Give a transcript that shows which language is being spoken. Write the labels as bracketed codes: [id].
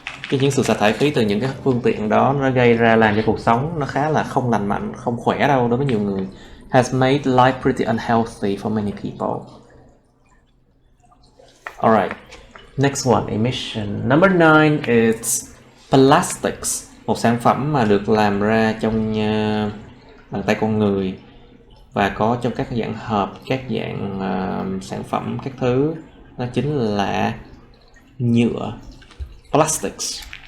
[vi] Những sự xả thải khí từ những cái phương tiện đó nó gây ra làm cho cuộc sống nó khá là không lành mạnh, không khỏe đâu đối với nhiều người. [en] Has made life pretty unhealthy for many people. Alright, next one, emission. Number 9 is plastics, [vi] một sản phẩm mà được làm ra trong bàn tay con người và có trong các dạng hộp, các dạng sản phẩm, các thứ. Đó chính là nhựa. Plastics.